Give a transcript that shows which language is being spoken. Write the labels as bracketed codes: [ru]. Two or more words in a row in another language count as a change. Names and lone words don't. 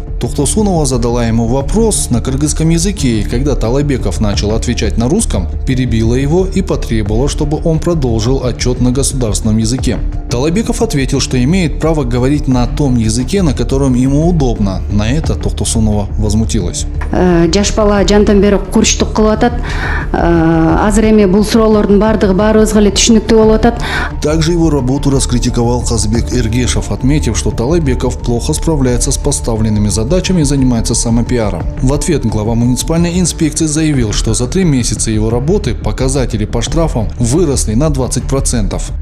[ru] Тохтосунова задала ему вопрос на кыргызском языке, и когда Талайбеков начал отвечать на русском, перебила его и потребовала, чтобы он продолжил отчет на государственном языке. Талайбеков ответил, что имеет право говорить на том языке, на котором ему удобно. На это Тохтосунова возмутилась. [ky] Жаш бала жантан бери курчтук кылып атат. Азыр эми бул суроолордун баардыгы баарыбызга эле түшүнүктүү болуп атат. [ru] Также его работу раскритиковал Казбек Эргешев, отметив, что Талайбеков плохо справляется с поставленными задачами и занимается самопиаром. В ответ глава муниципальной инспекции заявил, что за 3 месяца его работы показатели по штрафам выросли на 20%.